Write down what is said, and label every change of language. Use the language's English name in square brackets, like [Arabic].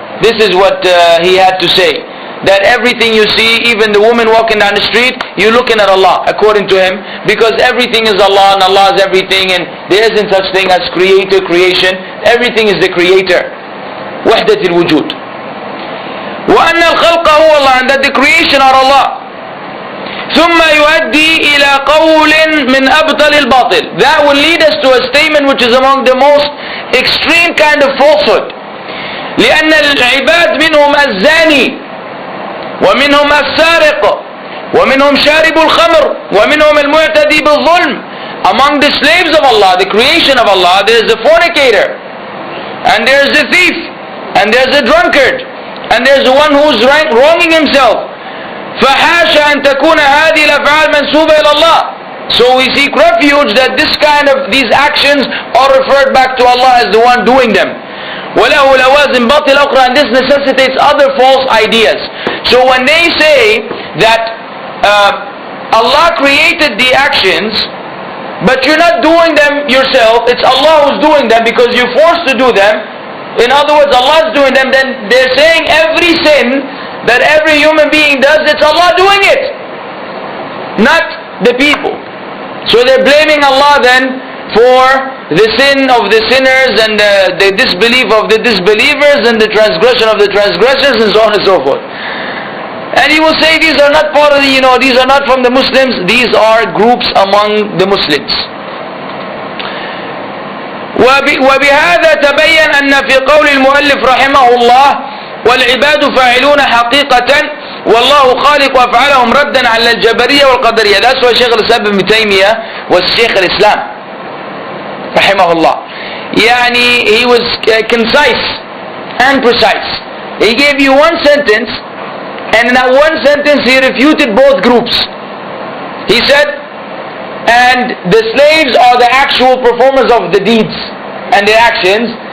[English] This is what he had to say. That everything you see, even the woman walking down the street, you're looking at Allah, according to him, because everything is Allah and Allah is everything, and there isn't such thing as creator, creation. Everything is the creator. [Arabic] وحدة الوجود. وأن الخلق هو الله, [English] and that the creation are Allah. [Arabic] ثم يؤدي إلى قول من أبطل الباطل. [English] That will lead us to a statement which is among the most extreme kind of falsehood. [Arabic] لأن العباد منهم الزاني ومنهم السارق ومنهم شارب الخمر ومنهم المعتدي بالظلم. [English] Among the slaves of Allah, the creation of Allah, there is a fornicator, and there is a thief, and there is a drunkard, and there is the one who is wronging himself. [Arabic] فحاشا أن تكون هذه الأفعال منسوبة إلى الله. [English] So we seek refuge that these actions are referred back to Allah as the one doing them. [Arabic] وله لوازم باطل أخرى, [English] and this necessitates other false ideas. So when they say that Allah created the actions, but you're not doing them yourself, it's Allah who's doing them because you're forced to do them. In other words, Allah is doing them. Then they're saying every sin that every human being does, it's Allah doing it. not the people. So they're blaming Allah then for the sin of the sinners and the disbelief of the disbelievers and the transgression of the transgressors and so on and so forth. And he will say these are not part of the, these are not from the Muslims, these are groups among the Muslims. [Arabic] وبهذا تبين أن في قول المؤلف رحمه الله والعباد فاعلون حقيقة والله خالق أفعالهم ردا على الجبرية والقدرية. [English] That's why Shaykh al-Islam ibn Taymiyyah was Shaykh al-Islam رحمه الله. يعني he was concise and precise. He gave you one sentence, and in that one sentence he refuted both groups. He said, and the slaves are the actual performers of the deeds and the actions.